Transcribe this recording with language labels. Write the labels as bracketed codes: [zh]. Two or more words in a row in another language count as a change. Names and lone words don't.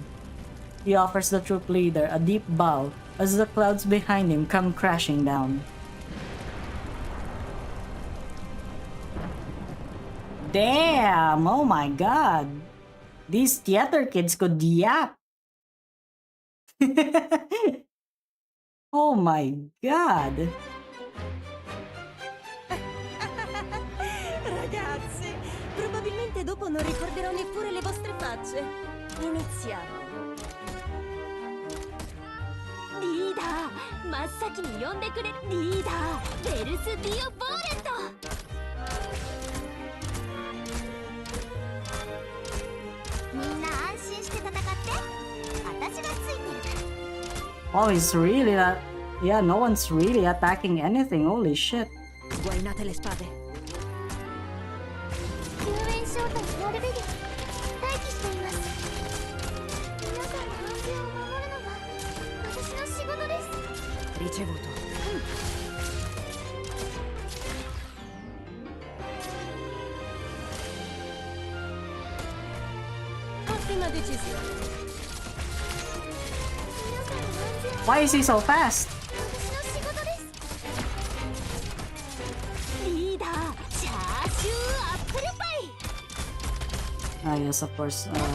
[en] He offers the troop leader a deep bow as the clouds behind him come crashing down. Damn! Oh my god! These theater kids could yap! Oh my god! [it] Ragazzi, probabilmente dopo non ricorderò neppure le vostre facce. Iniziamo. [ja] リーダー、真っ先に呼んでくれるリーダー、ベルス・ディオ・ボーレット。みんな安心して戦って。私がついてる。 [en] Oh, it's really that. Yeah, no one's really attacking anything. Holy shit. [it] Guainate le spade. [ja] 救援招待ノルベリー、待機しています。皆さんの安全を守るのが私の仕事です。 [it] リチェボト。Ottima decisione. [en] Why is he so fast? Ah, yes, of course.